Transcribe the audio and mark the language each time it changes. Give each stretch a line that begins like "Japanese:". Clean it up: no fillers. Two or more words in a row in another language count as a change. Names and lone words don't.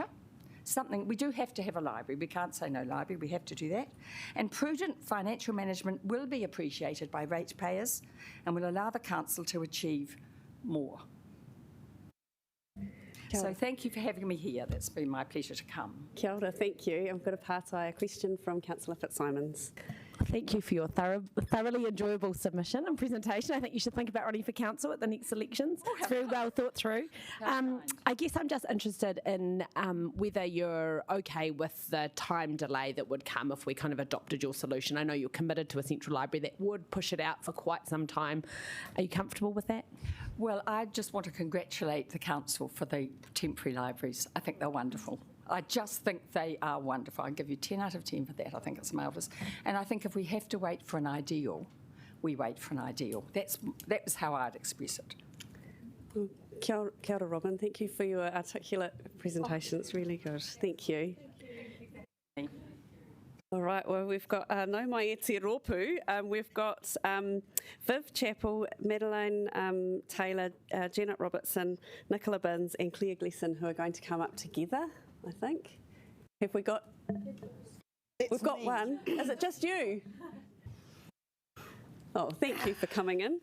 English: We do have to have a library. We can't say no library. We have to do that. And prudent financial management will be appreciated by ratepayers and will allow the council to achieve more. So thank you for having me here. That's been my pleasure to come.
Māori: Kia ora,
English: thank you. I'm going to pass a question from Councillor Fitzsimons. Thank you for your thoroughly enjoyable submission and presentation. I think you should think about running for council at the next elections. It's very well thought through. I guess I'm just interested in whether you're okay with the time delay that would come if we kind of adopted your solution. I know you're committed to a central library that would push it out for quite some time. Are you comfortable with that? Well, I just want to congratulate the council for the temporary libraries. I think they're wonderful. I just think they are wonderful. I give you 10 out of 10 for that. I think it's marvellous. And I think if we have to wait for an ideal, we wait for an ideal. That was how I'd express it.
Māori: Kia ora, Robin.
English: Thank you for your articulate presentation. It's really good. Thank you. All right, well, we've got
Māori: no mai e te rōpū.
English: We've got Viv Chappell, Madeleine Taylor, Janet Robertson, Nicola Binns and Claire Gleeson who are going to come up together, I think. Have we got... We've got one. Is it just you? Oh, thank you for coming in.